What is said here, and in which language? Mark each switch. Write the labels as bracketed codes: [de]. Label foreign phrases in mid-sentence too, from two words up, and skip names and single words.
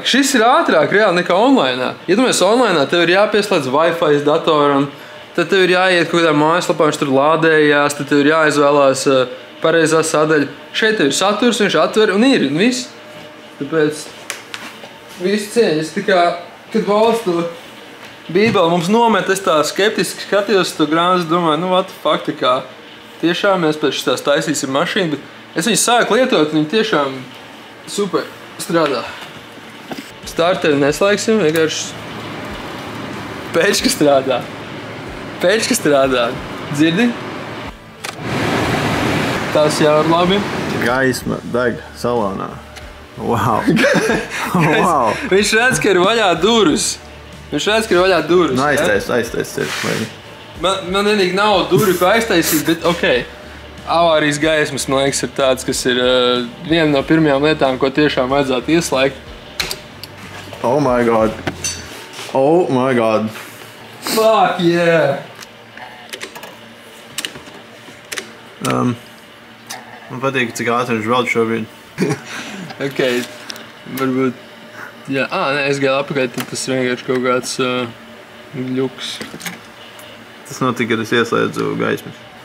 [lv] Šis ir ātrāk reāli nekā online. Ja tu mēs online, tev ir jāpieslēdz Wi-Fi datoram, tad tev ir jāiet kaut kādā mājaslapā, viņš tur lādējās, tad tev ir jāizvēlās pareizā sadaļa. Šeit tev ir saturs, viņš atver un ir, un viss. Tāpēc visu cieņas, tā kā, kad Valsts to bībeli mums nomet, es tā skeptiski skatījos to grāmatu, domāju, [en] what the fuck, [lv] tā kā tiešām mēs pēc šitās taisīsim mašīnu, bet es viņu sāku lietot, viņi tiešām super strādā. Starteri neslēgsim, vienkārši pēčka strādā. Pēčka strādā. Dzirdi? Tas jau ir labi. Gaisma deg salonā. Wow. Wow. Viņš redz, ka ir vaļā durvis. Nu, aiztais. Man vienīgi nav durvi, ko aiztaisīt, bet ok. Avārijas gaismas, man liekas, ir tāds, kas ir viena no pirmajām lietām, ko tiešām vajadzētu ieslēgt. [en] Oh my god. Fuck yeah! [lv] Man patīk, cik ātri viņš velk šobrīd. Ok, varbūt... Jā, nē, es gāju apakaļ, tad tas vienkārši kaut kāds ļuks. Tas notika, kad es ieslēdzu gaismas.